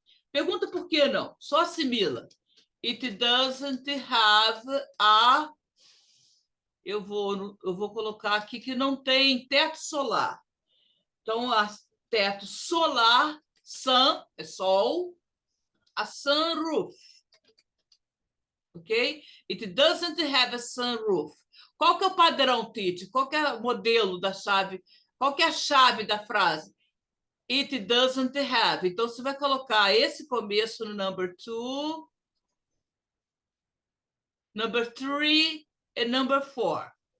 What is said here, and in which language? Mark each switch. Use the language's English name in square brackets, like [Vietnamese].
[Portuguese] Pergunta por que não. Só assimila. [English] It doesn't have a... [Portuguese] Eu vou colocar aqui que não tem teto solar. Então, teto solar, sun, é sol, [English] a sunroof. [Portuguese] Ok? [English] It doesn't have a sunroof. [Portuguese] Qual que é o padrão, Tite? Qual que é o modelo da chave? Qual que é a chave da frase? [English] It doesn't have. [Portuguese] Então, você vai colocar esse começo no number 2, number 3 e number 4.